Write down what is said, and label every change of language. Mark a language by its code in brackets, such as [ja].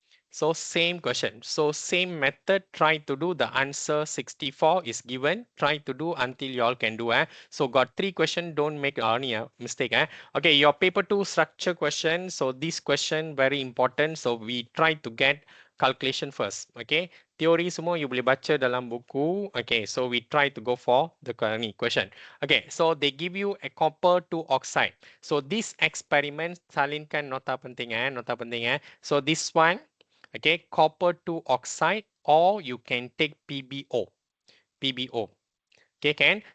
[en] So same question. So same method, try to do the answer 64 is given. Try to do until you all can do. So got 3 questions, don't make any mistake. Okay, your paper 2 structure question. So this question very important. So we try to get calculation first. [ms] Okay, teori semua you boleh baca dalam buku. [en] Okay, so we try to go for the question. Okay, so they give you a copper to oxide. So this experiment, [ms] salinkan nota penting nota penting [en] So this one, okay, copper to oxide, or you can take PbO. PbO. Okay, kan?